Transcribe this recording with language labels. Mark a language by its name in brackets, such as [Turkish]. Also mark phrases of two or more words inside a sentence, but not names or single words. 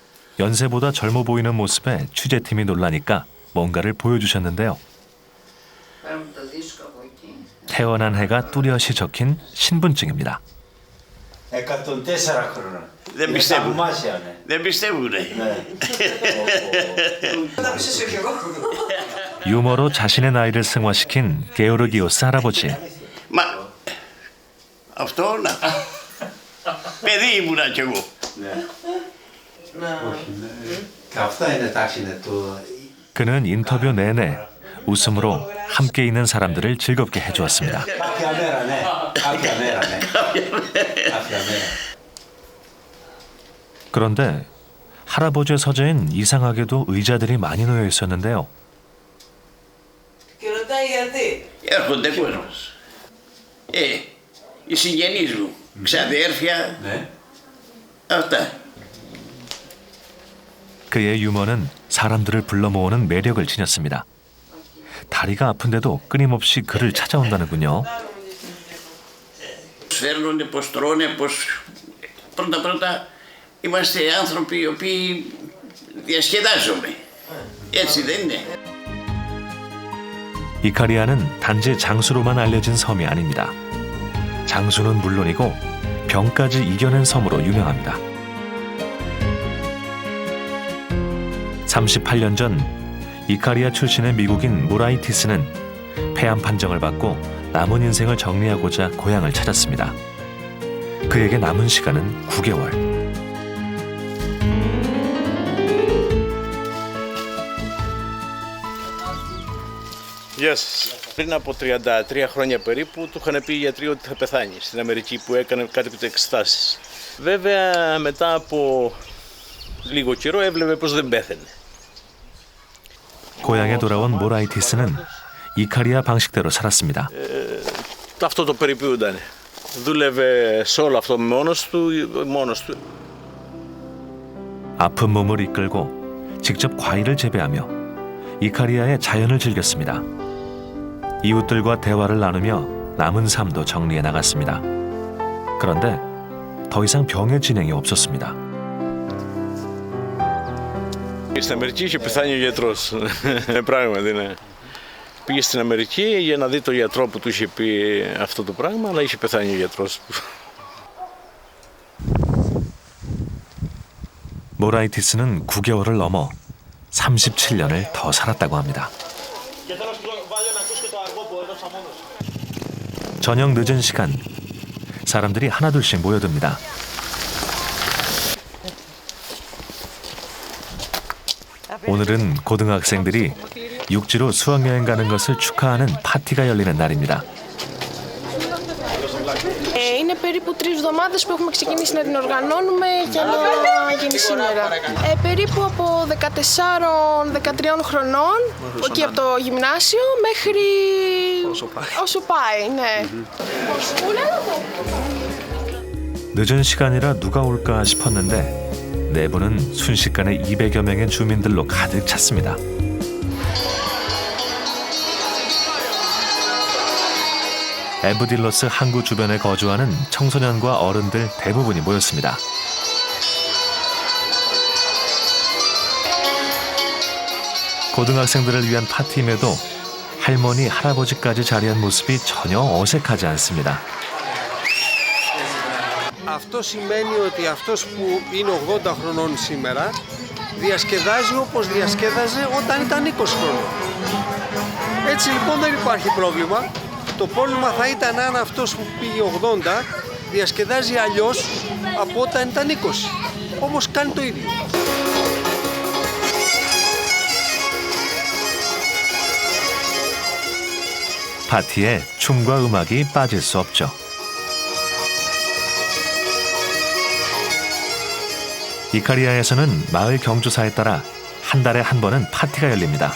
[Korean] 연세보다 젊어 보이는 모습에 취재팀이 놀라니까 뭔가를 보여주셨는데요. 태어난 해가 뚜렷이 적힌 신분증입니다. 104 [Greek] Δεν πιστεύουν. [Korean] 맛이야, 네. [Greek] Δεν πιστεύουνε. [Korean] 유머로 자신의 나이를 승화시킨 게오르기오스 할아버지. [Greek] Μα αυτό να. Παιδί ήμουνα κι εγώ. Αυτά είναι εντάξει, το... [Korean] 그는 인터뷰 내내 웃음으로 함께 있는 사람들을 즐겁게 해주었습니다. [Greek] Κάποια μέρα, ναι. Κάποια μέρα, ναι. Κάποια μέρα. [Korean] 그런데 할아버지의 서재엔 이상하게도 의자들이 많이 놓여 있었는데요. [Greek] Και ρωτάει γιατί. Έρχονται κόσμος. Οι συγγενείς μου, ξαδέρφια, αυτά. [Korean] 그의 유머는 사람들을 불러 모으는 매력을 지녔습니다. 다리가 아픈데도 끊임없이 그를 찾아온다는군요. [Greek] Φέρνουν πως τρώνε, πως πρώτα είμαστε άνθρωποι οι οποίοι διασκεδάζουμε. Έτσι δεν είναι. [Korean] 이카리아는 단지 장수로만 알려진 섬이 아닙니다. 장수는 물론이고 병까지 이겨낸 섬으로 유명합니다. 38년 전 이카리아 출신의 미국인 모라이티스는 폐암 판정을 받고 남은 인생을 정리하고자 고향을 찾았습니다. 그에게 남은 시간은 9개월. [Greek] Γεια σας. Πριν από 33 χρόνια περίπου του είχαν πει οι γιατροί ότι θα πεθάνει στην Αμερική που έκανε κάτι από τις εξετάσεις. Βέβαια μετά από λίγο καιρό έβλεπε πως δεν πέθαινε. [Korean] 고향에 돌아온 모라이티스는 이카리아 방식대로 살았습니다. [Greek] Αυτό το περιποιούνταν. Δούλευε σε όλο αυτό μόνος του. [Korean] 아픈 몸을 이끌고 직접 과일을 재배하며 이카리아의 자연을 즐겼습니다. 이웃들과 대화를 나누며 남은 삶도 정리해 나갔습니다. 그런데 더 이상 병의 진행이 없었습니다. [Greek] Στην Αμερική είχε πεθάνει ο γιατρός. Πράγματι, ναι. Πήγε στην Αμερική για να δει τον γιατρό που του είχε πει αυτό το πράγμα, αλλά είχε πεθάνει ο γιατρός. [Korean] 모라이티스는 9개월을 넘어 37년을 더 살았다고 합니다. 저녁 늦은 시간, 사람들이 하나둘씩 모여듭니다. 오늘은 고등학생들이 육지로 수학여행 가는 것을 축하하는 파티가 열리는 날입니다. [Greek] Είναι περίπου 3 εβδομάδες που έχουμε ξεκινήσει να την οργανώνουμε για να γίνει σήμερα. Περίπου από 14-13 χρονών, εκεί από το γυμνάσιο, μέχρι όσο πάει, ναι. [Korean] 늦은 시간이라 누가 올까 싶었는데 내부는 순식간에 200여 명의 주민들로 가득 찼습니다. 에브딜러스 항구 주변에 거주하는 청소년과 어른들 대부분이 모였습니다. 고등학생들을 위한 파티임에도 할머니, 할아버지까지 자리한 모습이 전혀 어색하지 않습니다. [Greek] Αυτό σημαίνει ότι αυτός που είναι 80 χρονών σήμερα διασκεδάζει όπως διασκέδαζε όταν ήταν 20 χρονών. Έτσι λοιπόν δεν υπάρχει πρόβλημα. Το πρόβλημα θα ήταν αν αυτός που πήγε 80 διασκεδάζει αλλιώς από όταν ήταν 20. Όμως κάνει το ίδιο. [Korean] 파티에 춤과 음악이 빠질 수 없죠. 이카리아에서는 마을 경조사에 따라 한 달에 한 번은 파티가 열립니다.